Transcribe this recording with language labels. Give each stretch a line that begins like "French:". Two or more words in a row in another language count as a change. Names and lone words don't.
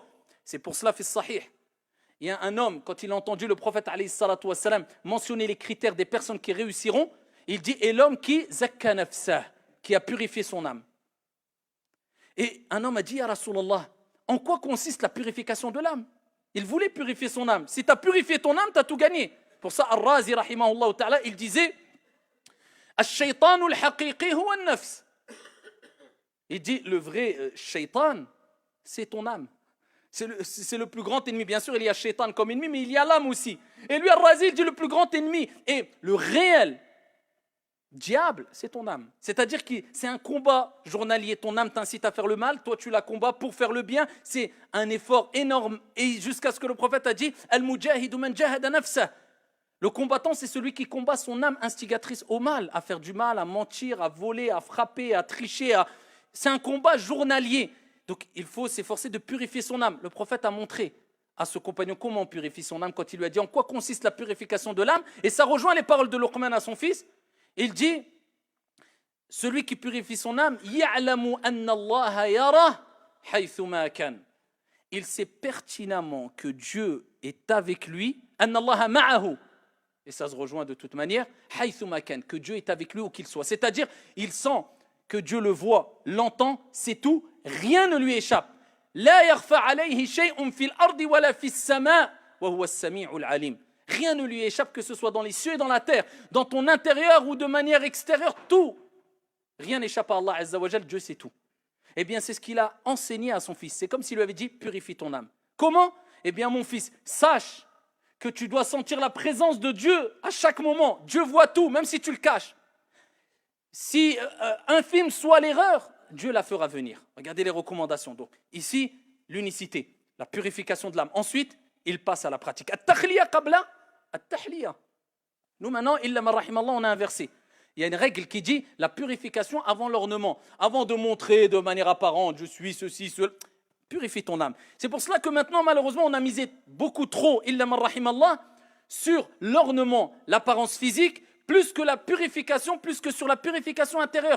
French: C'est pour cela, fait sahih. Il y a un homme, quand il a entendu le prophète
Arabic: عليه الصلاة والسلام
French: mentionner les critères des personnes qui réussiront, il dit, et l'homme qui
Arabic: زكى نفسه,
French: qui a purifié son âme. Et un homme a dit, ya Rasulallah, en quoi consiste la purification de l'âme? Il voulait purifier son âme. Si tu as purifié ton âme, tu as tout gagné. Pour ça, Ar-Razi,
Arabic: رحمه الله تعالى,
French: il disait,
Arabic: الشيطان الحقيقي هو النفس.
French: Il dit, le vrai shaytan, c'est ton âme. C'est le plus grand ennemi. Bien sûr, il y a shaytan comme ennemi, mais il y a l'âme aussi. Et lui, Ar-Razi, il dit, le plus grand ennemi. Et le réel diable, c'est ton âme. C'est-à-dire que c'est un combat journalier. Ton âme t'incite à faire le mal, toi tu la combats pour faire le bien. C'est un effort énorme. Et jusqu'à ce que le prophète a dit,
Arabic: المجاهد من جاهد نفسه.
French: Le combattant, c'est celui qui combat son âme instigatrice au mal, à faire du mal, à mentir, à voler, à frapper, à tricher. C'est un combat journalier. Donc il faut s'efforcer de purifier son âme. Le prophète a montré à ce compagnon comment on purifie son âme quand il lui a dit en quoi consiste la purification de l'âme. Et ça rejoint les paroles de Luqman à son fils. Il dit, celui qui purifie son âme,
Arabic: يعلم أن الله يرى حيث ما كان.
French: Il sait pertinemment que Dieu est avec lui,
Arabic: أن الله معه.
French: Et ça se rejoint de toute manière,
Arabic: حيث ما كان,
French: que Dieu est avec lui où qu'il soit. C'est-à-dire, il sent que Dieu le voit, l'entend, c'est tout, rien ne lui échappe.
Arabic: لا يخفى عليه شيء في الأرض ولا في السماء وهو السميع العليم.
French: Rien ne lui échappe, que ce soit dans les cieux et dans la terre, dans ton intérieur ou de manière extérieure, tout. Rien n'échappe à Allah
Arabic: عز وجل,
French: Dieu sait tout. Eh bien, c'est ce qu'il a enseigné à son fils. C'est comme s'il lui avait dit, purifie ton âme. Comment? Eh bien, mon fils, sache que tu dois sentir la présence de Dieu à chaque moment. Dieu voit tout, même si tu le caches. Si infime soit l'erreur, Dieu la fera venir. Regardez les recommandations. Donc, ici, l'unicité, la purification de l'âme. Ensuite, il passe à la pratique.
Arabic: التخلية قبل التحلية.
French: Nous maintenant,
Arabic: إلا من رحم الله,
French: on a inversé. Il y a une règle qui dit la purification avant l'ornement, avant de montrer de manière apparente, je suis ceci, cela. Purifie ton âme. C'est pour cela que maintenant, malheureusement, on a misé beaucoup trop,
Arabic: إلا من رحم الله,
French: sur l'ornement, l'apparence physique, plus que la purification, plus que sur la purification intérieure.